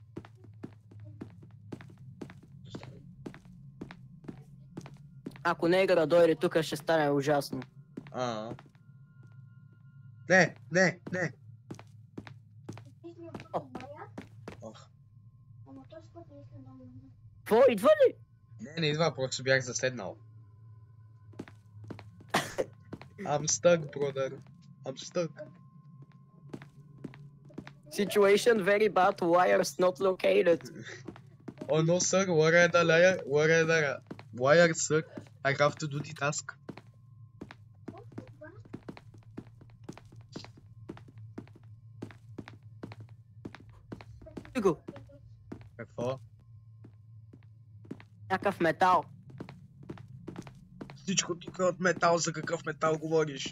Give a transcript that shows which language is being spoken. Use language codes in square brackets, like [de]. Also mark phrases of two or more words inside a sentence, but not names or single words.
[bg] Ако негъра дойде тук, ще стане ужасно. Не! Какво, идва ли? Не идва, просто бях заседнал. [en] I'm stuck, brother. I'm stuck. Situation very bad, wires not located. Oh no, sir, where are the wires, sir? I have to do the task. [bg] Го. Какво? Някакъв метал. Всичко тук е от метал, за какъв метал говориш?